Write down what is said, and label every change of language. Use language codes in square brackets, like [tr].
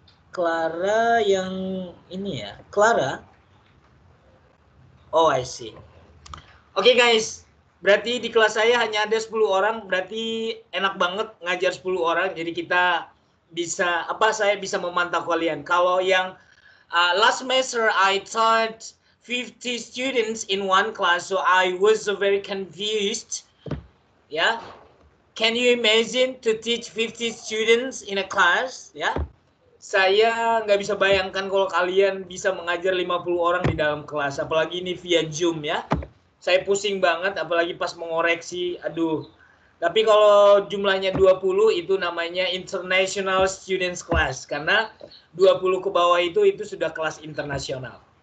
[id] Clara yang ini ya, Clara. [en] Oh, I see. [id] Oke guys, berarti di kelas saya hanya ada 10 orang, berarti enak banget ngajar 10 orang. Jadi kita bisa, saya bisa memantau kalian. Kalau yang [en] last semester I taught 50 students in one class, so I was very confused. Yeah, can you imagine to teach 50 students in a class? [id] Ya, saya nggak bisa bayangkan kalau kalian bisa mengajar 50 orang di dalam kelas, apalagi ini via Zoom ya. Saya pusing banget, apalagi pas mengoreksi, aduh. Tapi kalau jumlahnya 20 itu namanya International Students Class, karena 20 ke bawah itu sudah kelas internasional.